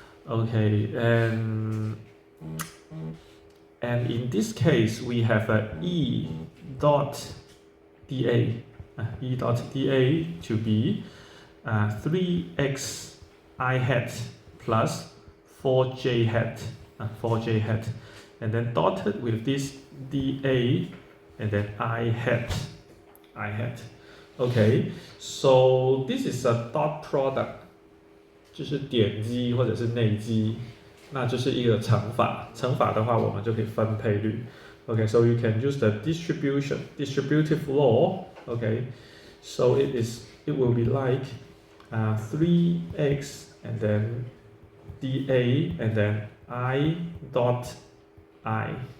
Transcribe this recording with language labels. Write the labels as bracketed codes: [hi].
[en] Okay, and in this case we have E dot dA, to be 3x I hat plus 4j hat, and then dotted with this dA and then I hat. Okay, so this is a dot product. [zh] 就是点积或者是内积，那就是一个乘法。乘法的话，我们就可以分配率。 [en] Okay, so you can use the distributive law. Okay, so it will be like 3x and then dA and then I dot I.